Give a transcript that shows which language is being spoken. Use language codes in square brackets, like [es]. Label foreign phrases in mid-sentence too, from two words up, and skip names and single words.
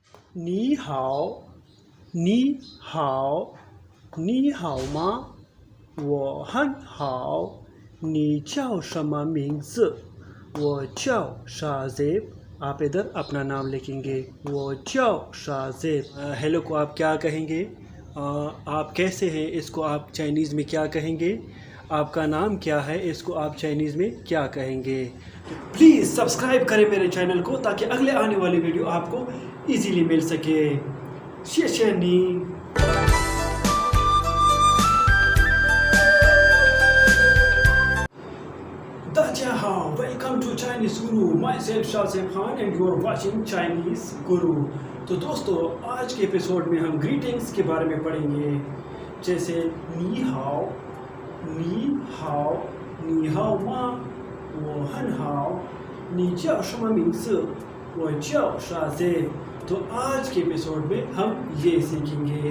[zh] 你好，你好，你好吗？我很好。你叫什么名字？我叫 [hi] शाज़ेब। आप इधर अपना नाम लिखेंगे। [zh] 我叫 [hi] शाज़ेब। हेलो को आप क्या कहेंगे? आप कैसे हैं इसको आप चाइनीज़ में क्या कहेंगे? आपका नाम क्या है इसको आप चाइनीज़ में क्या कहेंगे? तो [en] please subscribe [hi] करें मेरे चैनल को ताकि अगले आने वाली वीडियो आपको इजीली मिल सके। [zh] 谢谢你. 大家好 [en] welcome to Chinese Guru myself शाज़ेब खान and you are watching Chinese Guru। [hi] तो दोस्तों आज के एपिसोड में हम ग्रीटिंग्स के बारे में पढ़ेंगे, जैसे [zh] 你好，你好吗，我很好，你叫什么名字，我叫 शाज़ेब। [hi] तो आज के एपिसोड में हम ये सीखेंगे।